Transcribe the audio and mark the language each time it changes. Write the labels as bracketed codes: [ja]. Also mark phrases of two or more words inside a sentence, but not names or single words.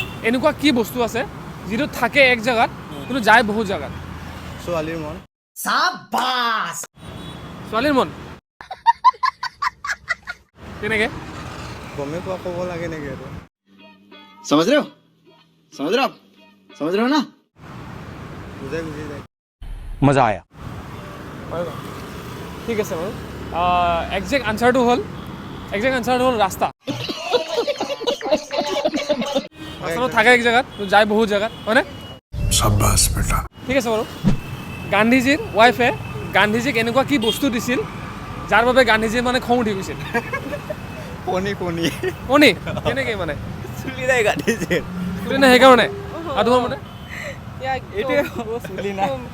[as] এনেকুৱা কি বস্তু আছে যিটো থাকে এক জায়গাত কিন্তু যায় বহুত জায়গাত? ছোৱালীৰ মন। ছোৱালীৰ মন কেনেকে? গমেই পোৱা ক'ব লাগে নেকি এইটো? [hi] समझ रहे हो समझ रहे हो ना [as] বুজাই বুজি যায়। [hi] मजा आया। [as] হয় ন? ঠিক আছে বাৰু [en] exact answer [as] হ'ল ৰাস্তা। ৰাস্তাটো থাকে এক জেগাত যায় বহুত জেগাত হয়নে? [hi] शाबाश बेटा। [as] ঠিক আছে বাৰু গান্ধীজীৰ ৱাইফে গান্ধীজীক এনেকুৱা কি বস্তু দিছিল যাৰ বাবে গান্ধীজীৰ মানে খং উঠি গৈছিল? কণী কণী কেনেকৈ মানে চুলি নাই কাটিছে। চুলি নাই সেইকাৰণে আৰু তোমাৰ মতে এইটোৱে চুলি নাই।